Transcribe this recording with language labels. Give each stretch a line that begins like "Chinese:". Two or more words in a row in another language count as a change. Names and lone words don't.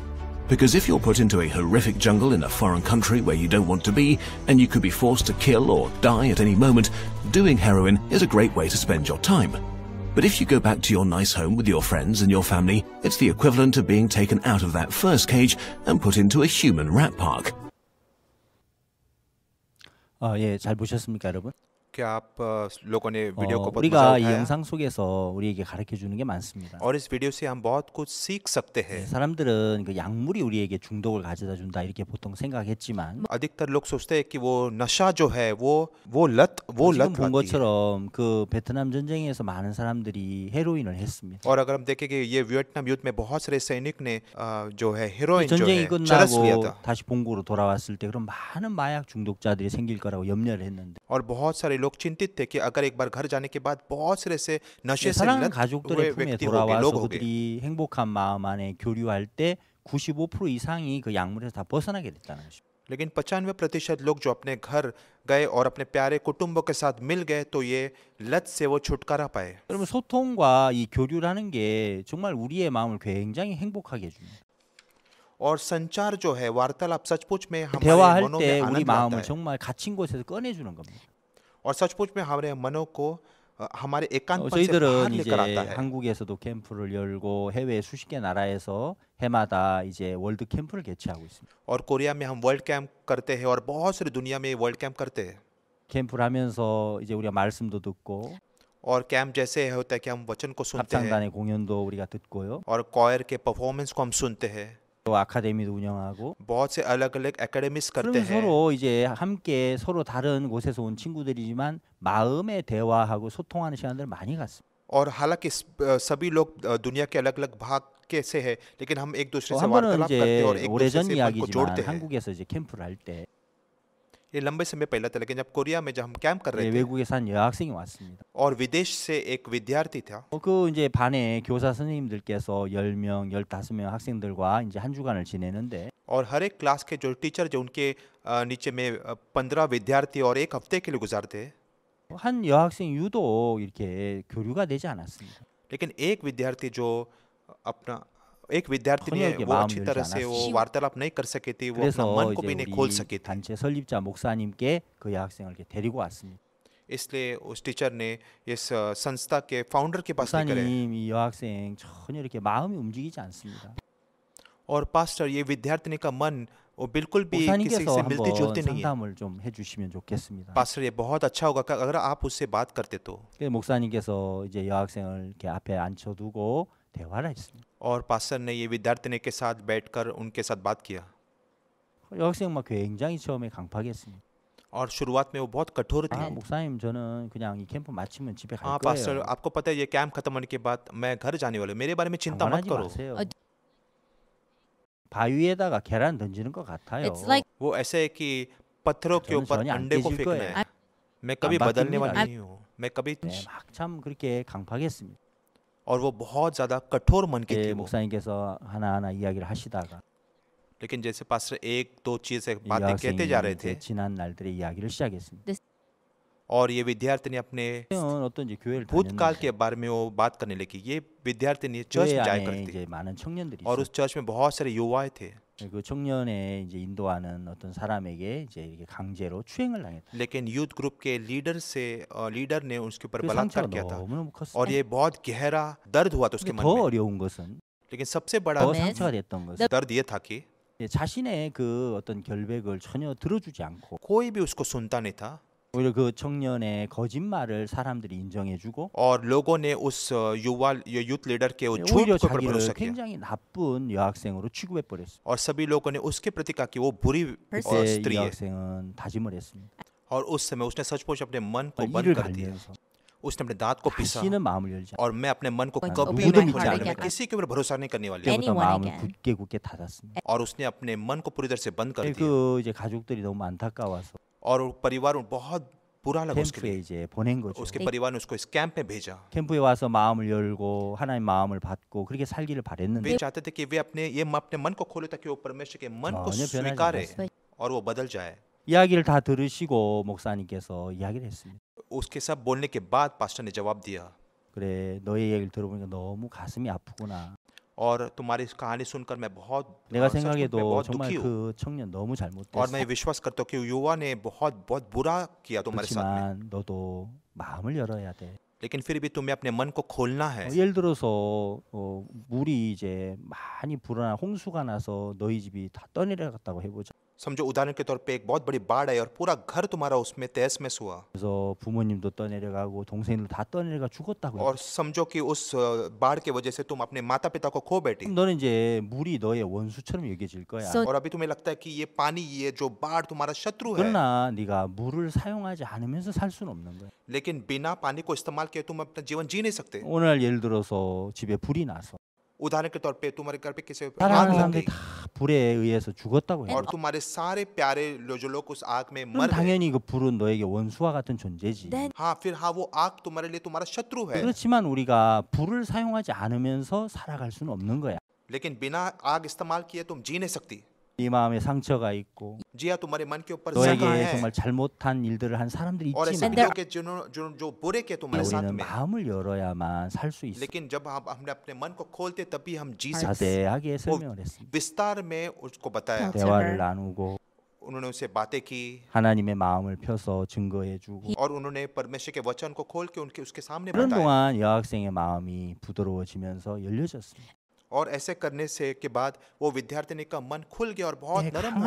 English: Because if you're put into a horrific jungle in a foreign country where you don't want to be, and you could be forced to kill or die at any moment, doing heroin is a great way to spend your time. But if you go back to your nice home with your friends and your family, it's the equivalent of being taken out of that first cage and put into a human rat park.
Korean: 예, 잘 보셨습니까, 여러분?
Hindi: क्या आप लोगों ने वीडियो को बहुत मजा
Korean: 우리가 이
Hindi: उठाया
Korean: 영상 속에서 우리에게 가르쳐 주는 게 많습니다.
Hindi: और इस वीडियो से हम बहुत कुछ सीख सकते हैं
Korean: 사람들은 그 약물이 우리에게 중독을 가져다 준다 이렇게 보통 생각했지만
Hindi: अधिकतर लोग सोचते हैं कि वो नशा जो है वो लत
Korean: 지금 본
Hindi: आती है
Korean: 것처럼 그 베트남 전쟁에서 많은 사람들이 헤로인을 했습니다.
Hindi: और अगर हम देखें कि ये वियतनाम युद्ध में बहुत सारे सैनिक ने जो है हेरोइन जो
Korean: 전쟁이
Hindi: है चरस लिया
Korean: 끝나고
Hindi: था
Korean: 다시 본국으로 돌아왔을 때 그럼 많은 마약 중독자들이 생길 거라고 염려를 했는데
Hindi: और बहुत सारे लोग चिंतित थे कि अगर एक बार घर जाने के बाद बहुत सारे से नशे से
Korean: 사랑하는
Hindi: लत
Korean: 가족들의
Hindi: हुए
Korean: 품에
Hindi: व्यक्ति हो गए लोग
Korean: 돌아와서
Hindi: हो गए
Korean: 그들이 행복한 마음 안에 교류할 때 95% 이상이 그 약물에서 다 벗어나게 됐다는 것입니다.
Hindi: लेकिन 95% लोग जो अपने घर गए और अपने प्यारे कुटुंबों के साथ मिल गए तो ये लत से वो छुटकारा पाए।
Korean: 그러면 소통과 이 교류라는 게 정말 우리의 마음을 굉장히 행복하게 해줍니다.
Hindi: और संचार जो है, वार्तालाप सचमुच में हमारे
Korean: 대화할
Hindi: मनों
Korean: 때
Hindi: में
Korean: 우리
Hindi: आनंद लाता
Korean: 마음을
Hindi: है
Korean: 정말 갇힌 곳에서 꺼내주는 겁니다.
Hindi: और सचमुच में हमारे मनों को हमारे एकांतपन से बाहर
Korean: 저희들은
Hindi: लेकर
Korean: 이제
Hindi: आता है।
Korean: 한국에서도 캠프를 열고 해외 수십 개 나라에서 해마다 이제 월드 캠프를 개최하고 있습니다.
Hindi: और कोरिया में हम
English: world camp
Hindi: करते हैं और बहुत सारी दुनिया में
English: world camp
Hindi: करते हैं।
Korean: 캠프를 하면서 이제 우리가 말씀도 듣고
Hindi: और कैंप जैसे होता है कि हम वचन को सुनते हैं
Korean: 합창단의 공연도 우리가 듣고요.
Hindi: और कॉयर के परफॉर्मेंस को हम सुनते हैं।
Korean: 또 아카데미도 운영하고
Hindi: बहुत से अलग अलग एकेडमीज करते
Korean: 그러면
Hindi: हैं
Korean: 서로 이제 함께 서로 다른 곳에서 온 친구들이지만 마음의 대화하고 소통하는 시간들을 많이 갖습니다.
Hindi: और हालांकि सभी लोग दुनिया के अलग अलग भाग के से है लेकिन हम एक दूसरे
Korean: 또
Hindi: से
Korean: 한 번은
Hindi: वार्तालाप करते हैं और
Korean: 이제
Hindi: एक दूसरे
Korean: 오래전
Hindi: से मन को जोड़ते
Korean: 이야기지만
Hindi: हैं।
Korean: 한국에서 이제 캠프를 할 때
Hindi: ये लंबे समय पहले था लेकिन जब कोरिया में जब हम कैंप कर रहे थे
Korean: 외국에서 한 여학생이 왔습니다.
Hindi: और विदेश से एक विद्यार्थी था
Korean: 그 이제 반에 교사 선생님들께서 10명, 15명 학생들과 이제 한 주간을 지내는데
Hindi: और हर एक क्लास के जो टीचर जो उनके नीचे में 15 विद्यार्थी और एक हफ्ते के लिए गुजारते हैं
Korean: 한 여학생 유독 이렇게 교류가 되지 않았습니다.
Hindi: लेकिन एक विद्यार्थी जो अपना एक विद्यार्थी ने
Korean: 번역의
Hindi: वो
Korean: 마음을
Hindi: अच्छी
Korean: 열지
Hindi: तरह से वो
Korean: 않았어요.
Hindi: वार्तालाप नहीं कर सकी थी वो अपना
Korean: 그래서
Hindi: मन को
Korean: 이제
Hindi: भी नहीं खोल
Korean: 우리
Hindi: सकी थी
Korean: 단체 설립자 목사님께 그 여학생을 이렇게 데리고 왔습니다.
Hindi: इसलिए उस टीचर ने इस संस्था के फाउंडर के पास लेकर आए
Korean: 목사님 이 여학생 전혀 이렇게 마음이 움직이지 않습니다.
Hindi: और पास्टर ये विद्यार्थिनी का मन वो बिल्कुल भी किसी
Korean: 목사님께서
Hindi: से मिलती
Korean: 한번
Hindi: जुलती नहीं है।
Korean: 상담을 좀 해주시면 좋겠습니다.
Hindi: पास्टर ये बहुत अच्छा होगा कि अगर आप उससे बात करते तो।
Korean: 그래서 목사님께서 이제 여학생을 이렇게 앞에 앉혀두고 대화를 했습니다.
Hindi: और पास्टर ने ये विद्यार्थिनी के साथ बैठकर उनके साथ बात किया
Korean: 여학생 막 굉장히 처음에 강팍했습니다.
Hindi: और शुरुआत में वो बहुत कठोर थी।
Korean: 아 목사님 저는 그냥 이 캠프 마치면 집에 갈
Hindi: हाँ पास्टर
Korean: 거예요.
Hindi: आपको पता है ये कैंप खत्म होने के बाद मैं घर जाने वाला हूँ मेरे बारे में चिंता मत
Korean: 방관하지
Hindi: करो।
Korean: 마세요. 어, 바위에다가 계란 던지는 것 같아요.
English: It's like
Hindi: वो ऐसे है कि पत्थरों के
Korean: 저는
Hindi: ऊपर
Korean: 전혀 안
Hindi: अंडे को
Korean: 깨질
Hindi: फेंकना
Korean: 거예요.
Hindi: है। मैं कभी
Korean: 안
Hindi: बदलने
Korean: 바뀝니다.
Hindi: वाला नहीं हूँ। मैं कभी
Korean: 네, 막참 그렇게 강팍했습니다.
Hindi: और वो बहुत ज्यादा कठोर मन की थी
Korean: 예,
Hindi: वो।
Korean: 목사님께서 하나하나 이야기를 하시다가
Hindi: लेकिन जैसे पास्टर एक दो चीज
Korean: 이
Hindi: बातें कहते जा
Korean: 여학생이
Hindi: रहे थे
Korean: 이제 지난 날들의 이야기를 시작했습니다.
Hindi: और ये विद्यार्थिनी अपने
Korean: 학생은 어떤지 교회를
Hindi: भूतकाल
Korean: 다녔는데
Hindi: के बारे में वो बात करने लगी। ये विद्यार्थिनी चर्च
Korean: 교회
Hindi: में जाया
Korean: 안에
Hindi: करती
Korean: 이제 많은 청년들이
Hindi: और
Korean: 있어요.
Hindi: उस चर्च में बहुत सारे युवाएं थे
Korean: 그 청년에 이제 인도하는 어떤 사람에게 이제 이렇게 강제로 추행을 당했다.
Hindi: लेकिन
English: youth group
Hindi: के लीडर ने उसके ऊपर
Korean: 그
Hindi: बलात्कार
Korean: 상처가
Hindi: किया था
Korean: 너무너무 컸어요.
Hindi: और ये बहुत गहरा दर्द हुआ था उसके
Korean: 근데
Hindi: मन
Korean: 더
Hindi: में।
Korean: 어려운 것은
Hindi: लेकिन सबसे बड़ा
Korean: 더 네. 상처가 됐던 것은
Hindi: दर्द ये था कि
Korean: 예, 자신의 그 어떤 결백을 전혀 들어주지 않고
Hindi: कोई भी उसको सुनता नहीं था
Korean: 오히려 그 청년의 거짓말을 사람들이 인정해주고
Hindi: और लोगों ने उस
English: youth leader
Hindi: के उस झूठ
Korean: 오히려
Hindi: के ऊपर
Korean: 자기를
Hindi: भरोसा किया
Korean: 굉장히 나쁜 여학생으로 취급해 버렸어요.
Hindi: और सभी लोगों ने उसके प्रति कहा कि वो बुरी
Korean: 그때 이
Hindi: स्त्री है
Korean: 여학생은 다짐을 했습니다.
Hindi: और उस समय उसने सचमुच अपने मन को
Korean: 이를
Hindi: बंद कर दिया।
Korean: 갈면서
Hindi: उसने अपने दांत को पिसा
Korean: 다시는 마음을 열지 않고
Hindi: और मैं अपने मन को But कभी
Korean: mood도
Hindi: नहीं
Korean: 믿지
Hindi: खोलने
Korean: 않을
Hindi: वाली, मैं
Korean: 거야.
Hindi: किसी के ऊपर भरोसा नहीं करने वाली। Any-
Korean: 그때부터 마음을 Anyone 굳게 굳게 닫았습니다.
Hindi: और उसने अपने मन को पूरी तरह से बंद कर दिया
Korean: 그 이제 가족들이 너무 안타까워서
Hindi: और वो परिवार बहुत बुरा लगा उसके
Korean: 캠프에
Hindi: लिए।
Korean: 이제 보낸 거죠.
Hindi: उसके परिवार ने उसको इस कैंप में भेजा।
Korean: 캠프에 와서 마음을 열고 하나님 마음을 받고 그렇게 살기를 바랬는데
Hindi: वे चाहते थे कि वे अपने मन को खोले ताकि वो परमेश्वर के मन को
Korean: 전혀 변하지
Hindi: स्वीकारे
Korean: 않았어요.
Hindi: और वो बदल जाए।
Korean: 이야기를 다 들으시고 목사님께서 이야기를 했습니다.
Hindi: उसके सब बोलने के बाद पास्टर ने जवाब दिया
Korean: 그래 너의 얘기를 들어보니까 너무 가슴이 아프구나.
Hindi: और तुम्हारी इस कहानी सुनकर मैं बहुत
Korean: 내가
Hindi: सचमुच में
Korean: 생각해도
Hindi: बहुत
Korean: 정말
Hindi: दुखी हूँ
Korean: 그 청년 너무
Hindi: और
Korean: 잘못됐어.
Hindi: मैं विश्वास करता हूँ कि युवा ने बहुत बुरा किया तुम्हारे साथ में
Korean: 그렇지만 너도 마음을 열어야 돼.
Hindi: लेकिन फिर भी तुम्हें अपने मन को खोलना है।
Korean: 예를 들어서 물이 이제 많이 불어나 홍수가 나서 너희 집이 다 떠내려갔다고 해보자.
Hindi: समझो उदाहरण के तौर पे एक बहुत बड़ी बाढ़ आई और पूरा घर तुम्हारा उसमें तहस महस हुआ
Korean: 그래서 부모님도 떠내려가고 동생들 다 떠내려가 죽었다고.
Hindi: और समझो कि उस बाढ़ की वजह से तुम अपने माता पिता को खो बैठी
Korean: 그럼 너는 이제 물이 너의 원수처럼 여겨질 거야. So-
Hindi: और अभी तुम्हें लगता है कि ये पानी ये जो बाढ़ तुम्हारा शत्रु है
Korean: 그러나 네가 물을 사용하지 않으면서 살 수는 없는 거야.
Hindi: लेकिन बिना पानी को इस्तेमाल किए तुम अपना जीवन जी नहीं सकते।
Korean: 오늘 예를 들어서 집에 불이 나서
Hindi: उदाहरण के तौर पे तुम्हारे घर पे किसी आग
Korean: 사랑하는
Hindi: लग
Korean: 사람들이
Hindi: गई
Korean: 다 불에 의해서 죽었다고 해.
Hindi: और तुम्हारे सारे प्यारे जो लोग उस आग में
Korean: 그럼
Hindi: मर गए।
Korean: 당연히 그 불은 너에게 원수와 같은 존재지.
Hindi: Then हाँ फिर हाँ वो आग तुम्हारे लिए तुम्हारा शत्रु है
Korean: 그렇지만 우리가 불을 사용하지 않으면서 살아갈 수는 없는 거야.
Hindi: लेकिन बिना आग इस्तेमाल किए तुम जी नहीं सकती।
Korean: 네 마음에 상처가 있고
Hindi: जी हाँ, तुम्हारे मन के ऊपर
Korean: 너에게
Hindi: जख्म है
Korean: 정말 잘못한 일들을 한 사람들이
Hindi: और ऐसे
Korean: 있지만
Hindi: भी लोग हैं जो बुरे के तुम्हारे साथ
Korean: 우리는
Hindi: में,
Korean: 마음을 열어야만 살 수 있어.
Hindi: लेकिन जब हमने अपने मन को खोलते तभी हम जी सकते।
Korean: 자세하게 설명을 했습니다.
Hindi: विस्तार में उसको बताया,
Korean: 대화를 나누고
Hindi: उन्होंने उससे बातें की
Korean: 하나님의 마음을 펴서 증거해주고
Hindi: और उन्होंने परमेश्वर के वचन को खोल के उसके सामने
Korean: 그런
Hindi: बताया।
Korean: 동안 여학생의 마음이 부드러워지면서 열려졌습니다.
Hindi: और ऐसे करने से के बाद वो विद्यार्थिनी का मन खुल गया और बहुत नरम हुआ।